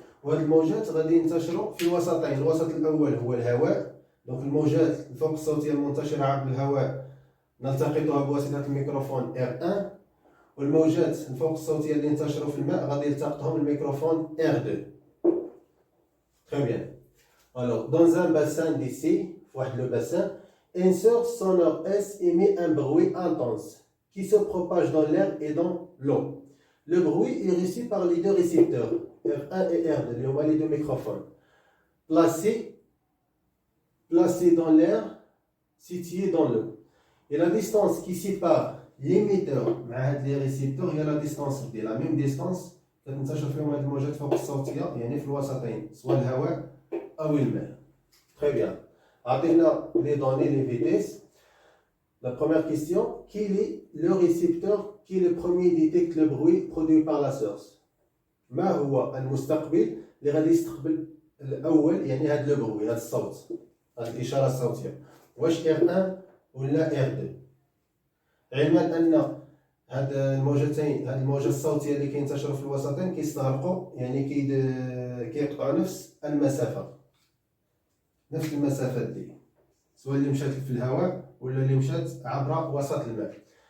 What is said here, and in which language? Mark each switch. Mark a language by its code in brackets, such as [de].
[ar] وهاد الموجات غادي ينتشروا في وسطين. الوسط الاول هو الهواء، دونك الموجات فوق الصوتيه المنتشره عبر الهواء نلتقطها بواسطه الميكروفون R1، والموجات الفوق الصوتيه اللي ينتشروا في الماء غادي يلتقطهم الميكروفون R2. [fr] Très bien. Alors, dans un bassin d'ici, le bassin, un sort sonore S émet un bruit intense qui se propage dans l'air et dans l'eau. Le bruit est reçu par les deux récepteurs, R1 et R2, les deux microphones, placés dans l'air, situés dans l'eau. Et la distance qui sépare l'émetteur et les récepteurs est la distance, la même distance [ar] كتنتشر فيهم هاد الموجات فوق الصوتيه، يعني في الوسطين سواء الهواء او الماء. [fr] Très bien. [ar] عطينا [fr] les données, les vitesses. La première question, quel est le récepteur qui est le premier détecte le bruit produit par la source? [ar] ما هو المستقبل اللي غادي يستقبل الاول يعني هاد [fr] لو بروي، [ar] هاد الصوت، هاد الاشاره الصوتيه؟ واش R1 ولا R2؟ علما ان هاد الموجتين، هاد الموجه الصوتيه اللي كينتشروا في الوسطين كيستغرقوا، يعني كيقطعوا نفس المسافه، نفس المسافات دي، سواء اللي مشات في الهواء ولا اللي مشات عبر وسط الماء.